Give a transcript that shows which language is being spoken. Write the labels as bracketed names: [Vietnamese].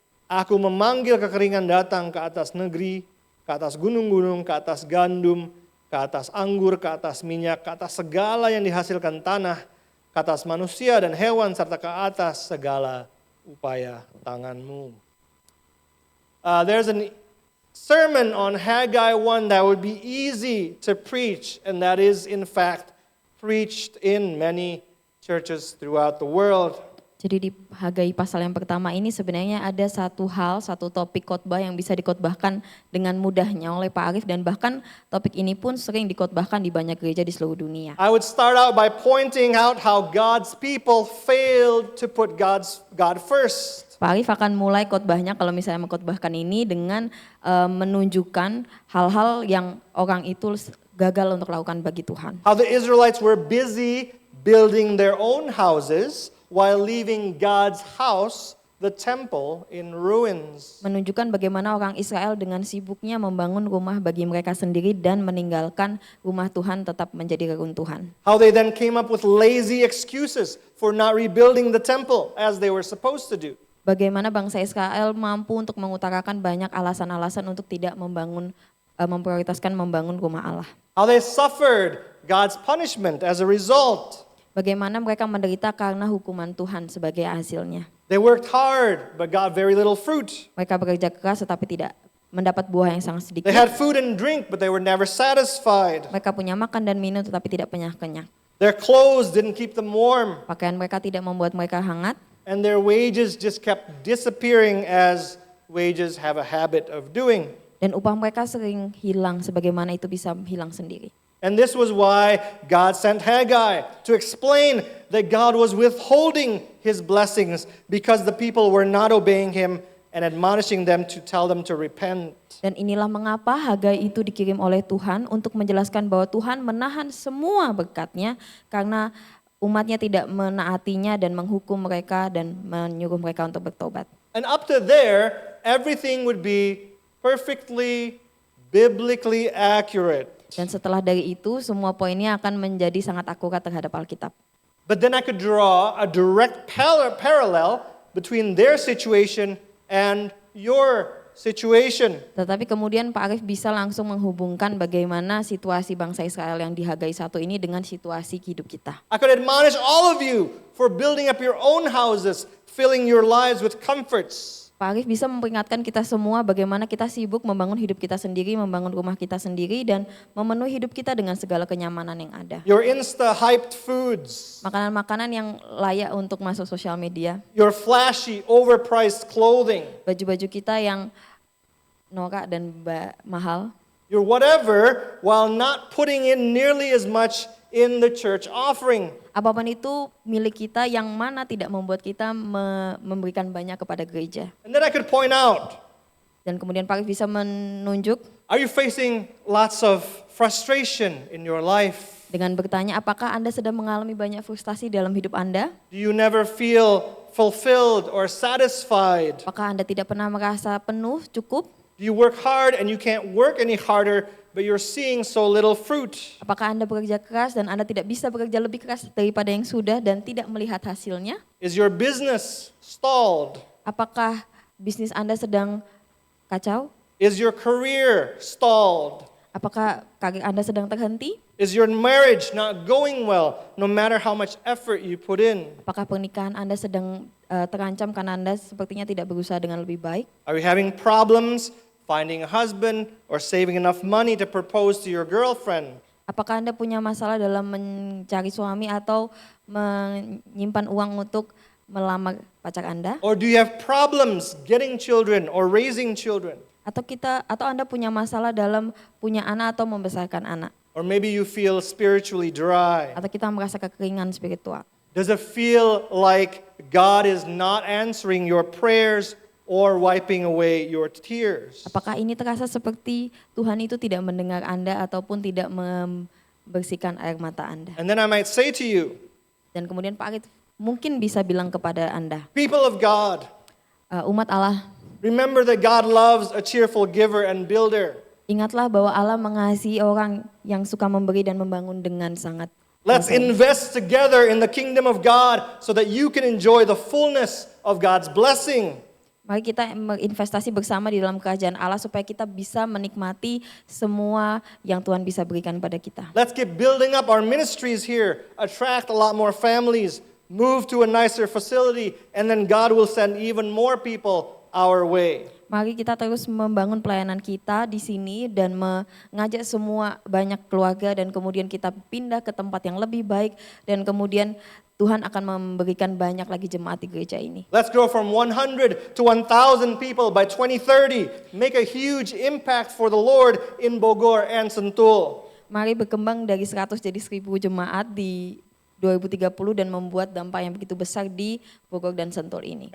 [Indonesian] Aku memanggil kekeringan datang ke atas negeri, ke atas gunung-gunung, ke atas gandum, ke atas anggur, ke atas minyak, ke atas segala yang dihasilkan tanah, ke atas manusia dan hewan, serta ke atas segala upaya tanganmu. [English] There's a sermon on Haggai 1 that would be easy to preach, and that is in fact preached in many churches throughout the world. [Indonesian] Jadi di Haggai pasal yang pertama ini sebenarnya ada satu topik khotbah yang bisa dikhotbahkan dengan mudahnya oleh Pak Arif, dan bahkan topik ini pun sering dikhotbahkan di banyak gereja di seluruh dunia. [English] I would start out by pointing out how God's people failed to put God first. [Indonesian] Pak Arif akan mulai khotbahnya kalau misalnya mengkhotbahkan ini dengan menunjukkan hal-hal yang orang itu gagal untuk lakukan bagi Tuhan. [English] How the Israelites were busy building their own houses while leaving God's house, the temple, in ruins. [Indonesian] Menunjukkan bagaimana orang Israel dengan sibuknya membangun rumah bagi mereka sendiri dan meninggalkan rumah Tuhan tetap menjadi reruntuhan. [English] How they then came up with lazy excuses for not rebuilding the temple as they were supposed to do. [Indonesian] Bagaimana bangsa Israel mampu untuk mengutarakan banyak alasan-alasan untuk tidak memprioritaskan membangun rumah Allah. [English] How they suffered God's punishment as a result. [Indonesian] Bagaimana mereka menderita karena hukuman Tuhan sebagai hasilnya. [English] They worked hard but got very little fruit. [Indonesian] Mereka bekerja keras tetapi tidak mendapat buah yang sangat sedikit. [English] They had food and drink but they were never satisfied. [Indonesian] Mereka punya makan dan minum tetapi tidak kenyang. [English] Their clothes didn't keep them warm. [Indonesian] Pakaian mereka tidak membuat mereka hangat. [English] And their wages just kept disappearing as wages have a habit of doing. [Indonesian] Dan upah mereka sering hilang sebagaimana itu bisa hilang sendiri. [English] And this was why God sent Haggai to explain that God was withholding his blessings because the people were not obeying him and admonishing them to tell them to repent. [Indonesian] Dan inilah mengapa Haggai itu dikirim oleh Tuhan untuk menjelaskan bahwa Tuhan menahan semua berkat-Nya karena umat-Nya tidak menaatinya dan menghukum mereka dan menyuruh mereka untuk bertobat. [English] And up to there, everything would be perfectly biblically accurate. [Indonesian] Dan setelah dari itu semua poinnya akan menjadi sangat akurat terhadap Alkitab. [English] But then I could draw a direct parallel between their situation and your situation. [Indonesian] Tetapi kemudian Pak Arif bisa langsung menghubungkan bagaimana situasi bangsa Israel yang di Hagai 1 ini dengan situasi hidup kita. [English] I could admonish all of you for building up your own houses, filling your lives with comforts. [Indonesian] Pak Arif bisa memperingatkan kita semua bagaimana kita sibuk membangun hidup kita sendiri, membangun rumah kita sendiri, dan memenuhi hidup kita dengan segala kenyamanan yang ada. [English] Your insta-hyped foods. [Indonesian] Makanan-makanan yang layak untuk masuk sosial media. [English] Your flashy, overpriced clothing. [Indonesian] Baju-baju kita yang norak dan mahal. [English] Your whatever, while not putting in nearly as much in the church offering. [Indonesian] Apapun itu milik kita yang mana tidak membuat kita memberikan banyak kepada gereja. [English] And then I could point out, [Indonesian] Dan kemudian Pak Arif bisa menunjuk [English] are you facing lots of frustration in your life? [Indonesian] dengan bertanya, apakah Anda sedang mengalami banyak frustasi dalam hidup Anda? [English] Do you never feel fulfilled or satisfied? [Indonesian] Apakah Anda tidak pernah merasa penuh, cukup? [English] Do you work hard and you can't work any harder, but you're seeing so little fruit? [Indonesian] Apakah Anda bekerja keras dan Anda tidak bisa bekerja lebih keras daripada yang sudah dan tidak melihat hasilnya? [English] Is your business stalled? [Indonesian] Apakah bisnis Anda sedang kacau? [English] Is your career stalled? [Indonesian] Apakah karir Anda sedang terhenti? [English] Is your marriage not going well, no matter how much effort you put in? [Indonesian] Apakah pernikahan Anda sedang terancam karena Anda sepertinya tidak berusaha dengan lebih baik? [English] Are you having problems finding a husband or saving enough money to propose to your girlfriend? [Indonesian] Apakah Anda punya masalah dalam mencari suami atau menyimpan uang untuk melamar pacar Anda? [English] Or do you have problems getting children or raising children? [Indonesian] Atau Anda punya masalah dalam punya anak atau membesarkan anak? [English] Or maybe you feel spiritually dry. [Indonesian] Atau kita merasa kekeringan spiritual? [English] Does it feel like God is not answering your prayers or wiping away your tears? [Indonesian] Apakah ini terasa seperti Tuhan itu tidak mendengar Anda ataupun tidak membersihkan air mata Anda? [English] And then I might say to you, [Indonesian] Dan kemudian Pak Arif mungkin bisa bilang kepada Anda, [English] people of God, [Indonesian] umat Allah, [English] remember that God loves a cheerful giver and builder. [Indonesian] ingatlah bahwa Allah mengasihi orang yang suka memberi dan membangun dengan sangat. [English] Let's invest together in the kingdom of God so that you can enjoy the fullness of God's blessing. [Indonesian] Mari kita berinvestasi bersama di dalam kerajaan Allah supaya kita bisa menikmati semua yang Tuhan bisa berikan pada kita. [English] Let's keep building up our ministries here, attract a lot more families, move to a nicer facility, and then God will send even more people our way. [Indonesian] Mari kita terus membangun pelayanan kita di sini dan mengajak semua banyak keluarga dan kemudian kita pindah ke tempat yang lebih baik dan kemudian Tuhan akan memberikan banyak lagi jemaat di gereja ini. [English] Let's grow from 100 to 1,000 people by 2030. Make a huge impact for the Lord in Bogor and Sentul. [Indonesian] Mari berkembang dari 100 jadi 1.000 jemaat di 2030 dan membuat dampak yang begitu besar di Bogor dan Sentul ini.